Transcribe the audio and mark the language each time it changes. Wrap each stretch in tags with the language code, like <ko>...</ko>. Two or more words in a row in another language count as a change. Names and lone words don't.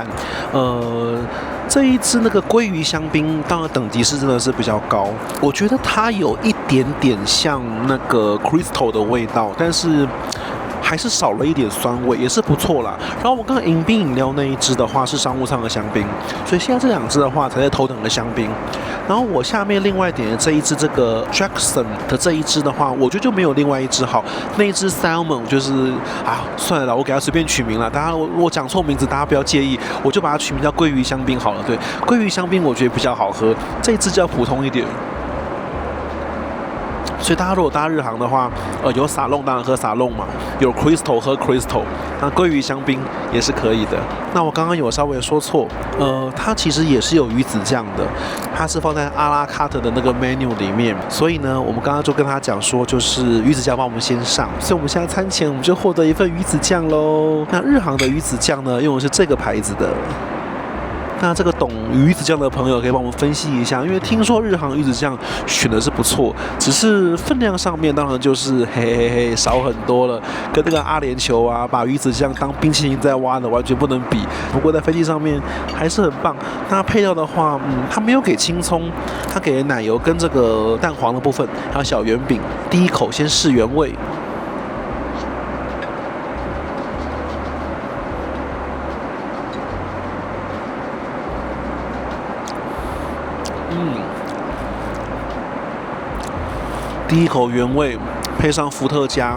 <zh>這一支那個鮭魚香檳，當然等級是真的是比較高，我覺得它有一點點像那個 Crystal 的味道，但是還是少了一點酸味，也是不錯啦。然後我剛剛迎賓飲料那一支的話是商務艙的香檳，所以現在這兩支的話才是頭等的香檳。然後我下面另外點的這一支這個 Jackson 的這一支的話，我覺得就沒有另外一支好。那一支 Salmon 就是算了啦，我給它隨便取名了。大家我講錯名字，大家不要介意，我就把它取名叫鮭魚香檳好了。對，鮭魚香檳我覺得比較好喝，這一支就要普通一點。所以大家如果搭日航的話，有撒弄當然喝撒弄嘛，有 Crystal 喝 Crystal， 那鮭魚香檳也是可以的。那我剛剛有稍微說錯，它其實也是有魚子醬的，它是放在阿拉卡特的那個 menu 裡面。所以呢，我們剛剛就跟他講說，就是魚子醬幫我們先上，所以我們現在餐前我們就獲得一份魚子醬嘍。那日航的魚子醬呢，用的是這個牌子的。那這個懂魚子醬的朋友可以幫我們分析一下，因為聽說日航魚子醬選的是不錯，只是分量上面當然就是少很多了，跟那個阿聯酋啊把魚子醬當冰淇淋在挖的完全不能比。不過在飛機上面還是很棒。那配料的話，它沒有給青蔥，它給奶油跟這個蛋黃的部分，還有小圓餅。第一口先試原味。第一口原味，配上伏特加。</zh>